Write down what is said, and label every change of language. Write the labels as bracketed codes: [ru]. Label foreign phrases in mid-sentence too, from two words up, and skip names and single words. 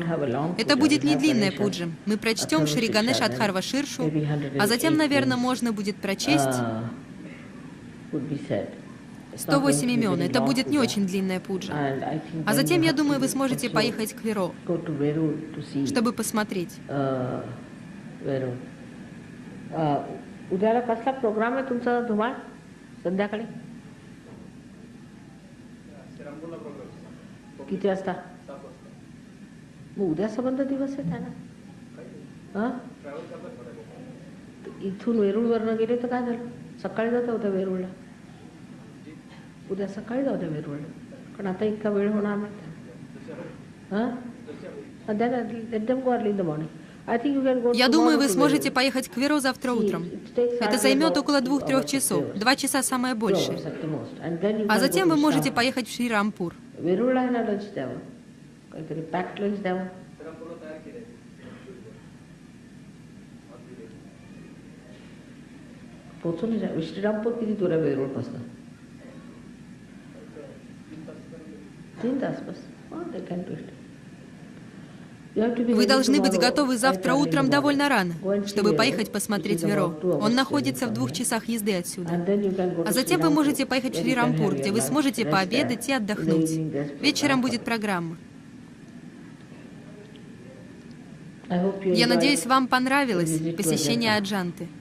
[ru] Это будет не длинная пуджа. Мы прочтем Шри Ганеш Адхарва Ширшу, а затем, наверное, можно будет прочесть 108 имен. Это будет не очень длинная пуджа. А затем, я думаю, вы сможете поехать к Веру, чтобы посмотреть. [mr] किती वाजता मग उद्या संबंध दिवस आहे त्यांना इथून वेरूळवरनं गेले तर काय झालं सकाळी जाता होत्या वेरूळला उद्या सकाळी जाऊ द्या वेरूळला पण आता इतका वेळ होणार नाही हां [en] let them go early in the morning [ru] Я думаю, вы сможете поехать к Веру завтра утром. Это займет около 2-3 часов, 2 часа самое большее. А затем вы можете поехать в Шри-Рампур. [mr] श्रीरामपूर किती दूर आहे वेरूळपासून 3 तास बस. [en] They can do it. [ru] Вы должны быть готовы завтра утром довольно рано, чтобы поехать посмотреть Веро. Он находится в 2 часах езды отсюда. А затем вы можете поехать в Шри-Рампур, где вы сможете пообедать и отдохнуть. Вечером будет программа. Я надеюсь, вам понравилось посещение Аджанты.